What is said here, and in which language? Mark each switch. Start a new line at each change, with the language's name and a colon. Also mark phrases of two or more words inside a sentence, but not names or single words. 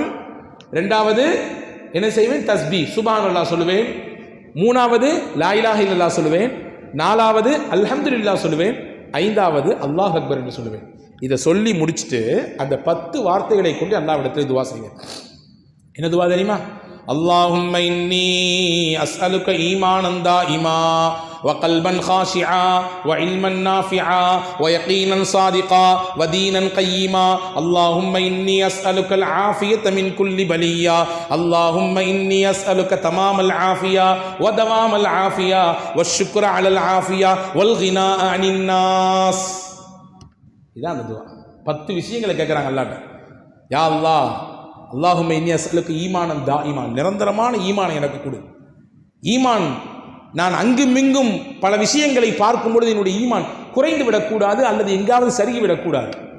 Tamil: ரெண்டாவது என்ன செய்வேன்? தஸ்பீஹ் சுப்ஹானல்லாஹ் சொல்லுவேன். மூணாவது
Arabic: لا إله إلا الله
Tamil: சொல்லுவேன். நாலாவது அல்ஹம்துலில்லாஹ் சொல்லுவேன். ஐந்தாவது
Arabic: الله أكبر
Tamil: என்று சொல்லுவேன். இதை சொல்லி முடிச்சுட்டு அந்த 10 வார்த்தைகளை கொண்டு அல்லாஹ்விடத்தில் துவா செய்வேன். என்ன துவா தெரியுமா?
Arabic: اللهم إني أسألك إيمانا دائما وقلبا خاشعا وعلما نافعا ويقينا صادقا ودينا قيما اللهم إني أسألك العافية من كل بلية اللهم إني أسألك تمام العافية ودوام العافية والشكر على العافية والغناء عن الناس.
Tamil: இதான் அந்த துவா. 10 விஷயங்களை கேட்குறாங்க அல்லாஹ்ட்ட.
Arabic: يا الله، اللهم إني أسألك إيمانا دائما,
Tamil: நிரந்தரமான ஈமானை எனக்கு கொடு. ஈமான், நான் அங்குமிங்கும் பல விஷயங்களை பார்க்கும் பொழுது என்னுடைய ஈமான் குறைந்து விடக்கூடாது அல்லது எங்காவது சருகி விடக்கூடாது.